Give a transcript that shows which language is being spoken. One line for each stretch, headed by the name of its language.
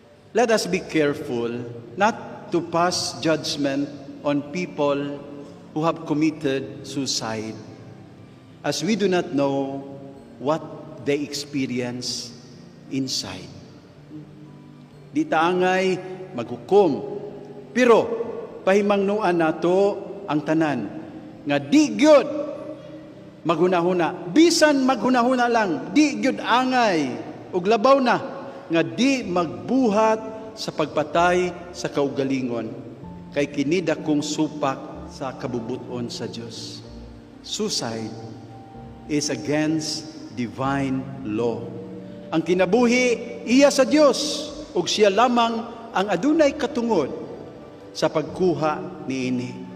English: Let us be careful not to pass judgment on people who have committed suicide, as we do not know what they experience inside.
Cebuano: Di taangay maghukom, pero pahimangnuan nato ang tanan nga di gyud maghunahuna, bisan maghunahuna lang, di gyud angay ug labaw na nga di magbuhat sa pagpatay sa kaugalingon, kay kini dakong supak sa kabubuton sa Dios.
English: Suicide is against divine law.
Cebuano: Ang kinabuhi iya sa Dios, ug siya lamang ang adunay katungod sa pagkuha niini.